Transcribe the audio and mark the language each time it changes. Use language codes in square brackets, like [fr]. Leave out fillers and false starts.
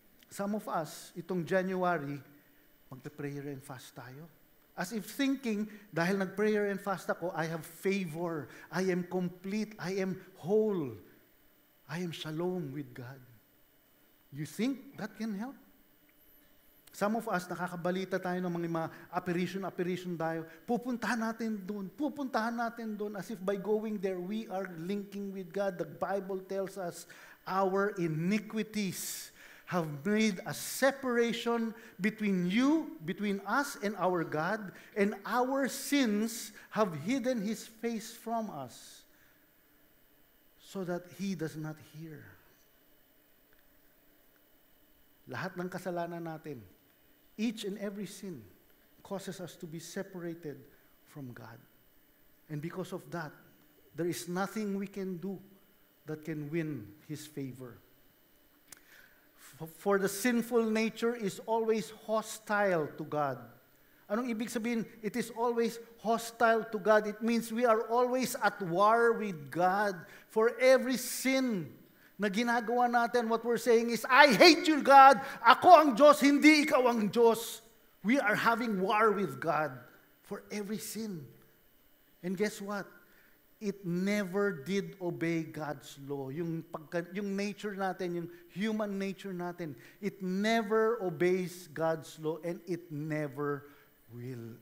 [en] Some of us, [tl] itong January, magpe-prayer and fast tayo. [en] As if thinking, [tl] dahil nag-prayer and fast ako, [en] I have favor, I am complete, I am whole, I am shalom with God. You think that can help? Some of us, [tl] nakakabalita tayo ng mga apparition tayo. Pupuntahan natin doon [en] as if by going there, we are linking with God. The Bible tells us our iniquities have made a separation between us and our God, and our sins have hidden His face from us so that He does not hear. [tl] Lahat ng kasalanan natin, [en] each and every sin causes us to be separated from God. And because of that, there is nothing we can do that can win His favor. For the sinful nature is always hostile to God. [tl] Anong ibig sabihin? [en] It is always hostile to God. It means we are always at war with God. For every sin [tl] na ginagawa natin, [en] what we're saying is, I hate you, God. [tl] Ako ang Diyos, hindi ikaw ang Diyos. [en] We are having war with God for every sin. And guess what? It never did obey God's law. [tl] Yung nature natin, yung human nature natin, [en] it never obeys God's law, and it never will.